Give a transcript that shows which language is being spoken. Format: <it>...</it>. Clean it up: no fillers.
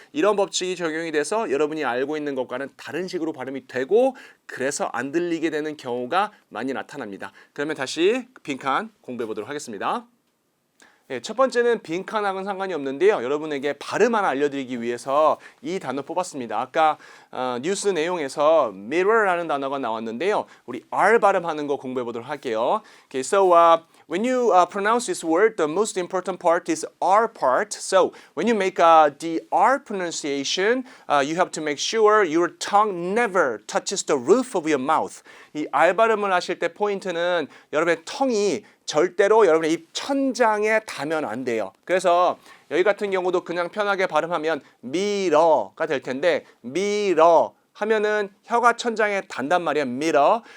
<ko>이런 법칙이 적용이 돼서 여러분이 알고 있는 것과는 다른 식으로 발음이 되고 그래서 안 들리게 되는 경우가 많이 나타납니다. 그러면 다시 빈칸 공부해 보도록 하겠습니다. 예, 첫 번째는 빈칸하고는 상관이 없는데요. 여러분에게 발음 하나 알려드리기 위해서 이 단어 뽑았습니다. 아까 뉴스 내용에서 mirror라는 단어가 나왔는데요. 우리 R 발음하는 거 공부해 보도록 할게요.</ko> <en>Okay, so when you pronounce this word, the most important part is R part. So when you make the R pronunciation, you have to make sure your tongue never touches the roof of your mouth.</en> <ko>이 R 발음을 하실 때 포인트는 여러분의 tongue이 절대로 여러분의 입 천장에 닿으면 안 돼요. 그래서 여기 같은 경우도 그냥 편하게 발음하면 미러가 될 텐데 미러 하면은 혀가 천장에 닿단 말이야. 미러.</ko>